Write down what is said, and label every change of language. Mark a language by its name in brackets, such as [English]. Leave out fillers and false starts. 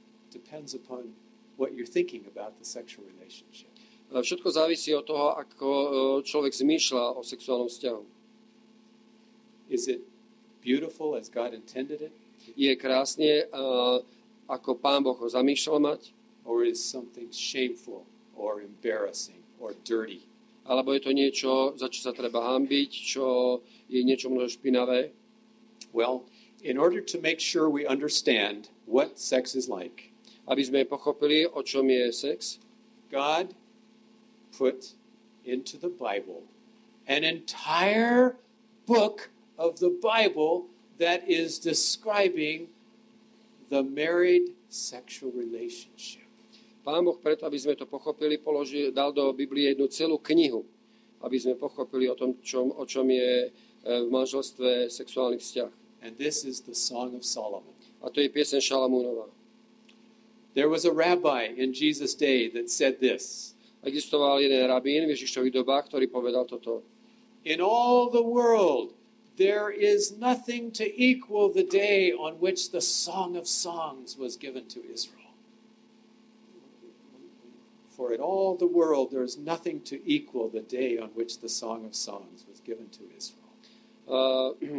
[English] Depends upon what you're thinking about the sexual relationship. [Slovak] Všetko závisí od toho, ako človek zmýšľa o sexuálnom vzťahu. [English] Is it beautiful as God intended it? [Slovak] Je krásne, ako Pán Boh ho zamýšľal mať? [English] Or is something shameful or embarrassing or dirty? [Slovak] Alebo je to niečo, za čo sa treba hanbiť, čo je niečo možno špinavé? [English] Well, in order to make sure we understand what sex is like, [Slovak] aby sme pochopili, o čom je sex, [English] God put into the Bible an entire book of the Bible that is describing the married sexual relationship. [Slovak] Pán Boh preto, aby sme to pochopili, dal do Biblie jednu celú knihu, aby sme pochopili o čom je v manželstve sexuálny vzťah. [English] And this is the Song of Solomon. [Slovak] A to je pieseň Šalamúnova. [English] There was a rabbi in Jesus' day that said this. [Slovak] Existoval jeden rabín v Ježišových dobách, ktorý povedal toto. [English] In all the world there is nothing to equal the day on which the Song of Songs was given to Israel. For in all the world there is nothing to equal the day on which the Song of Songs was given to Israel.